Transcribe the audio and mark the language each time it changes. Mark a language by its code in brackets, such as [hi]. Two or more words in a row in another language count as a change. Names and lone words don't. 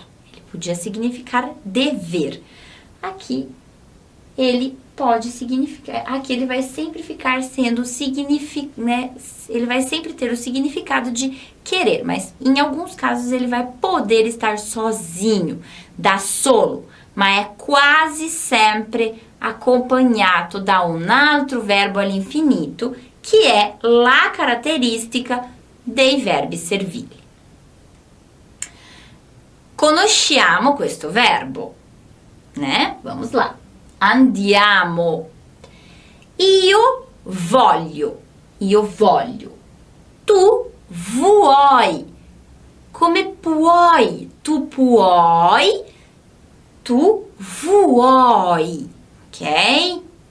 [pt] Ele podia significar dever. Aqui, ele pode significar... Aqui ele vai sempre ficar sendo né? Ele vai sempre ter o significado de querer, mas em alguns casos ele vai poder estar sozinho, [it] da solo, [pt] mas é quase sempre acompanhado [it] da un altro verbo all'infinito, [pt] que é [it] la caratteristica dei verbi servili. Conosciamo questo verbo, né? [pt] Vamos lá. [it] Andiamo. Io voglio. Tu vuoi. Come puoi? Tu puoi tu vuoi, ok?